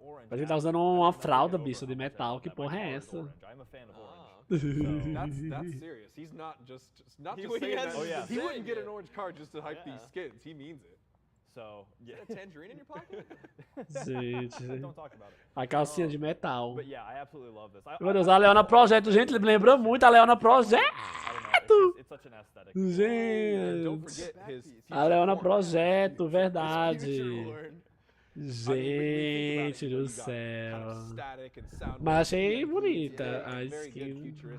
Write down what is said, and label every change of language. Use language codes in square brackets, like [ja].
[pt] Mas ele tá usando uma fralda, bicho, de metal. Que porra é essa? [en] That's serious. He's not just saying that. Oh yeah. He wouldn't get an orange card just to hype these skins. He means it. So, yeah. Is that a tangerine in your pocket? [pt] Gente. [en] Don't talk about it. [pt] A calcinha de metal. [en] But yeah, I absolutely love this. [pt] Meu Deus, a Leona Projeto, gente, ele me lembra muito a Leona Projeto. [en] It's such an aesthetic. [pt] Gente. A Leona Projeto, verdade. Gente do céu. Mas achei bonita a skin.